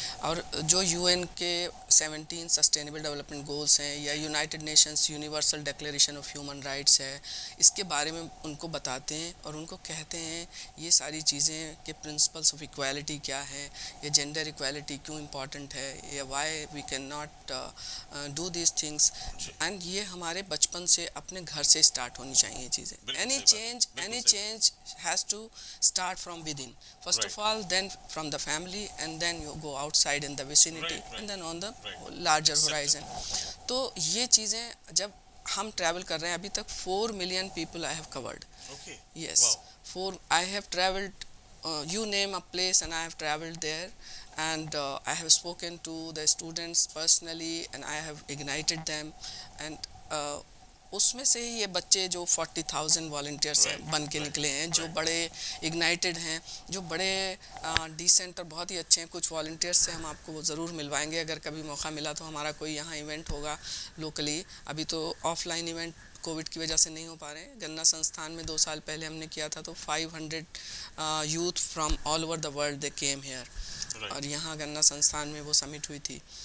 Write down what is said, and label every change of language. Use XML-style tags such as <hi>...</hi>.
<hi>और जो यूएन के 17 सस्टेनेबल डेवलपमेंट गोल्स हैं या United Nations universal declaration of human rights है, इसके बारे में उनको बताते हैं और उनको कहते हैं ये सारी चीज़ें कि प्रिंसिपल्स ऑफ इक्वालिटी क्या है, या जेंडर इक्वालिटी क्यों इम्पॉर्टेंट है, या</hi> <en>Why we can not do this things.</en> <hi>And ये हमारे बचपन से अपने घर से स्टार्ट होनी चाहिए ये चीज़ें।</hi> <en>Any change has to start from within first of all, then from the family, and then you go outside in the vicinity, and then on the larger horizon.</en> <hi>तो ये चीज़ें जब हम ट्रैवल कर रहे हैं, अभी तक</hi> <en>4 million people I have covered. Okay. Yes. Wow. I have traveled, you name a place and I have traveled there, and I have spoken to the students personally and I have ignited them, and</en> <hi>उसमें से ही ये बच्चे जो 40,000 volunteers हैं बन के निकले हैं, जो बड़े इग्नाइटेड हैं, जो बड़े डिसेंट और बहुत ही अच्छे हैं। कुछ वॉलंटियर्स से हम आपको ज़रूर मिलवाएंगे अगर कभी मौका मिला तो। हमारा कोई यहाँ इवेंट होगा लोकली, अभी तो ऑफलाइन इवेंट कोविड की वजह से नहीं हो पा रहे हैं। गन्ना संस्थान में 2 साल पहले हमने किया था, तो</hi> <en>500 youth from all over the world they came here,</en> <hi>और यहाँ गन्ना संस्थान में वो समिट हुई थी।</hi>